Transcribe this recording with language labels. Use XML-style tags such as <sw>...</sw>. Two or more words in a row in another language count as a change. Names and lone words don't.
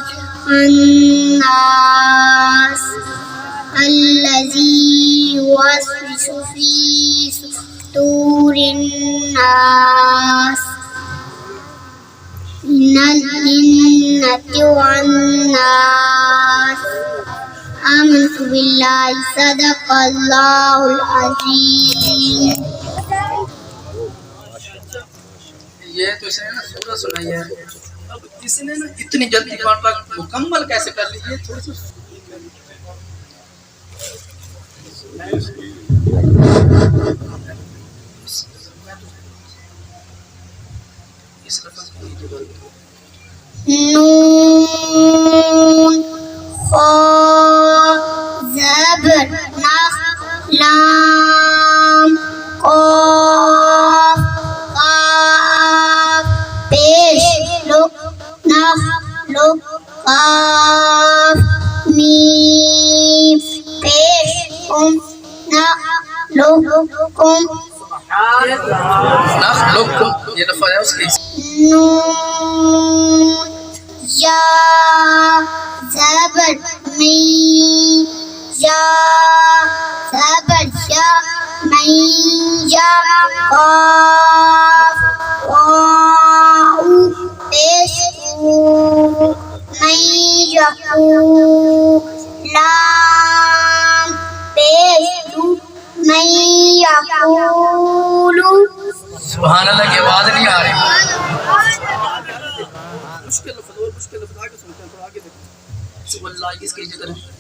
<ar>الناس، الذي يوسوس في صدور الناس، من الجنة والناس۔ آمنت باللہ، صدق اللہ العظیم۔</ar> <ur>یہ تو اس نے نا سورہ سنائی ہے، اب اس نے نا اتنی جلدی پاٹا مکمل کیسے کر لی؟ یہ تھوڑی سی اس لفظ کو نون خا زبر نخ لام قاف قاف پیش لک نخ لک قاف میم پیش کم نخ لک کم نخلقکم، یہ لفظ ہے اس کی۔ نون یا زبر می، یا زبر یا می، یا قاف واو پیش کو می یقو، لام پیش کو می یقولو۔</ur> <ar>سبحان اللہ</ar> <ur>کی آواز نہیں آ رہی۔ مشکل لفظ اور مشکل لفظ آگے سنتے ہیں، آگے دیکھیں۔</ur> <ar>سبحان اللہ</ar> <ur>کس کی ذکر ہے؟</ur>